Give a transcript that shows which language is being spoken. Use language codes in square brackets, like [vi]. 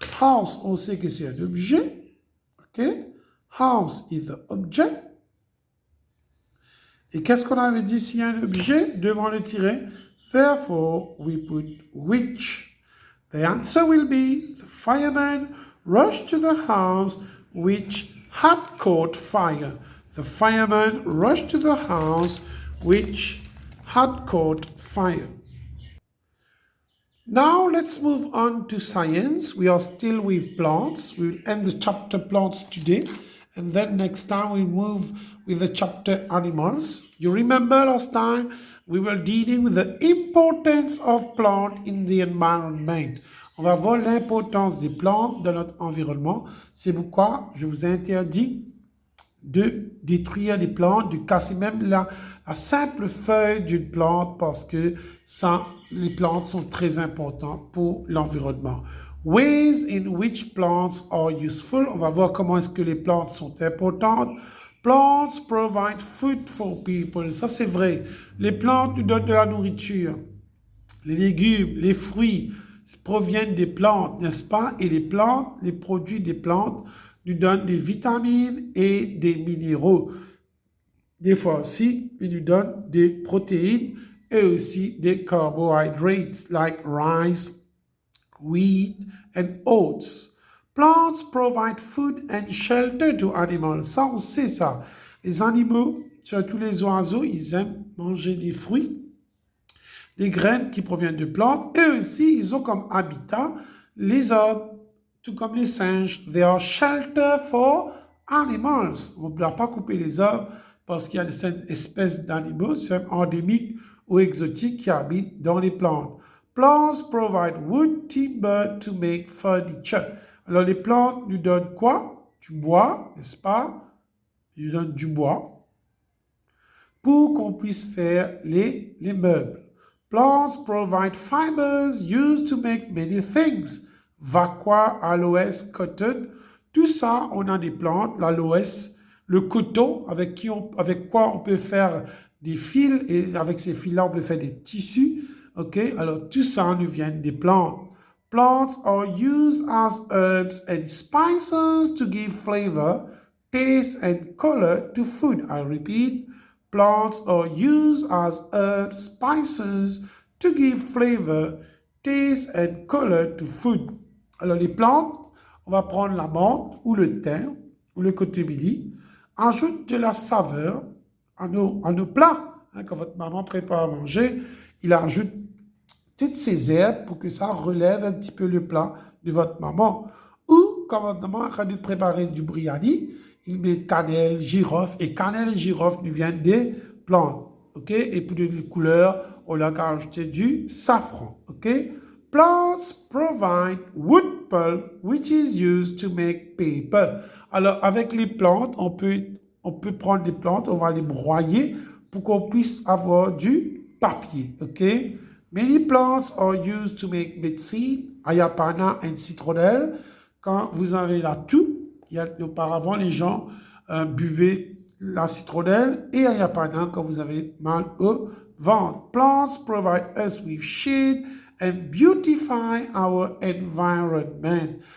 [fr] House, on sait que c'est un objet. OK? [en] House is the object. [fr] Et qu'est-ce qu'on avait dit s'il y a un objet devant le tiret? [en] Therefore, we put which. The answer will be the fireman rushed to the house which had caught fire. The fireman rushed to the house which had caught fire. Now let's move on to science. We are still with plants. We'll end the chapter plants today. And then next time we'll move with the chapter animals. You remember last time we were dealing with the importance of plant in the environment. [fr] On va voir l'importance des plantes dans notre environnement. C'est pourquoi je vous interdis de détruire des plantes, de casser même la simple feuille d'une plante parce que les plantes sont très importantes pour l'environnement. [en] Ways in which plants are useful. [fr] On va voir comment est-ce que les plantes sont importantes. [en] Plants provide food for people. [fr] Ça, c'est vrai. Les plantes nous donnent de la nourriture. Les légumes, les fruits proviennent des plantes, n'est-ce pas? Et les plantes, les produits des plantes nous donnent des vitamines et des minéraux. Des fois aussi, ils nous donnent des protéines et aussi des carbohydrates [en] like rice, wheat, and oats. Plants provide food and shelter to animals. [fr] Ça, on sait ça. Les animaux, surtout les oiseaux, ils aiment manger des fruits, des graines qui proviennent de plantes. Et aussi, ils ont comme habitat les arbres, tout comme les singes. [en] They are shelter for animals. [fr] On ne doit pas couper les arbres parce qu'il y a des espèces d'animaux, endémiques ou exotiques, qui habitent dans les plantes. [en] Plants provide wood, timber to make furniture. [fr] Alors, les plantes nous donnent quoi? Du bois, n'est-ce pas? Ils nous donnent du bois pour qu'on puisse faire les meubles. [en] Plants provide fibers used to make many things. Vaqua, aloes, cotton. [fr] Tout ça, on a des plantes, l'aloès, le coton, avec quoi on peut faire des fils, et avec ces fils-là, on peut faire des tissus. OK? Alors, tout ça nous vient des plantes. [en] Plants are used as herbs and spices to give flavor, taste, and color to food. I repeat, plants are used as herbs, spices to give flavor, taste, and color to food. [fr] Alors, les plantes, on va prendre la menthe ou le thym ou le cotomini, ajoute de la saveur, à nos plats. Hein, quand votre maman prépare à manger, il ajoute toutes ces herbes pour que ça relève un petit peu le plat de votre maman. Ou quand votre maman est en train de préparer du biryani, il met cannelle, girofle, et cannelle et girofle nous viennent des plantes. OK? Et pour de couleur, on a ajouté du safran. OK? [en] Plants provide wood pulp which is used to make paper. [fr] Alors, avec les plantes, on peut prendre des plantes, on va les broyer pour qu'on puisse avoir du papier. OK? [en] Many plants are used to make medicine, ayapana and citronnelle. [fr] Quand vous avez la toux, auparavant, les gens buvaient la citronnelle et ayapana quand vous avez mal au ventre. [en] Plants provide us with shade and beautify our environment.